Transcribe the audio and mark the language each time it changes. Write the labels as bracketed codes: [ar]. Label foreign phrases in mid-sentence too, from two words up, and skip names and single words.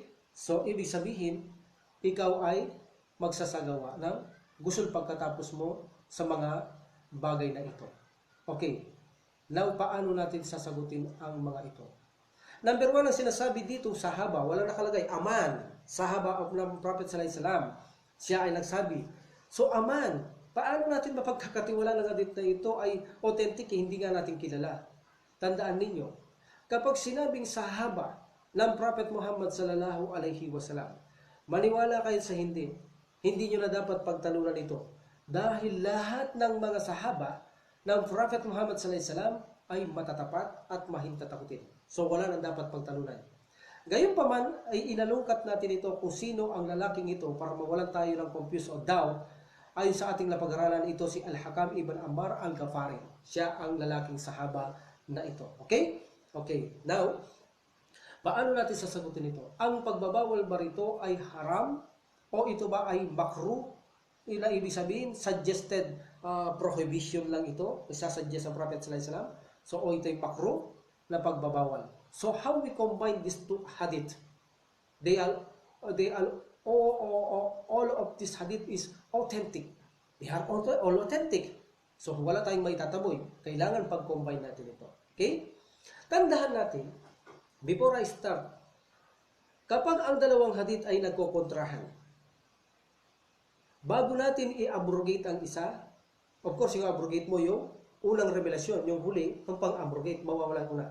[tl] So ibig sabihin, ikaw ay magsasagawa ng gusul pagkatapos mo sa mga bagay na ito. Okay. Now, paano natin sasagutin ang mga ito? Number 1, ang sinasabi dito, sahaba, walang nakalagay, [en] aman, sahaba of the Prophet [ar] صلى الله عليه وسلم. [tl] Siya ay nagsabi. So, aman, paano natin mapagkakatiwala ng hadith na ito ay authentic, hindi nga natin kilala? Tandaan ninyo, kapag sinabing sahaba ng Prophet Muhammad [ar] صلى الله عليه وسلم, [tl] maniwala kayo sa hindi nyo na dapat pagtalunan ito. Dahil lahat ng mga sahaba ng Prophet Muhammad [ar] صلى الله عليه وسلم [tl] ay matatapat at mahintatakutin. So wala nang dapat pagtalunan. Gayunpaman ay inalungkat natin ito kung sino ang lalaking ito para mawalan tayo ng confuse o doubt. Ayon sa ating napag-aralan, ito si Al-Hakam ibn Ammar al-Ghafari. Siya ang lalaking sahaba na ito. Okay? Okay. Now, paano natin sasagutin ito? Ang pagbabawal ba rito ay haram o ito ba ay makruh? Na ibig sabihin, [en] suggested prohibition [tl] lang ito. Isasuggest ang Prophet [ar] صلى الله عليه وسلم. [tl] So, o ito'y makruh na pagbabawal. [en] So, how we combine these two hadith? All of this hadith is authentic. They are all authentic. So, [tl] wala tayong maitataboy. Kailangan pag-combine natin ito. Okay? Tandaan natin, [en] before I start, [tl] kapag ang dalawang hadith ay nagkokontrahan, bago natin i-abrogate ang isa, [en] of course, [tl] yung abrogate mo yung unang revelasyon, yung huli, ang pang-abrogate, mawawalan una.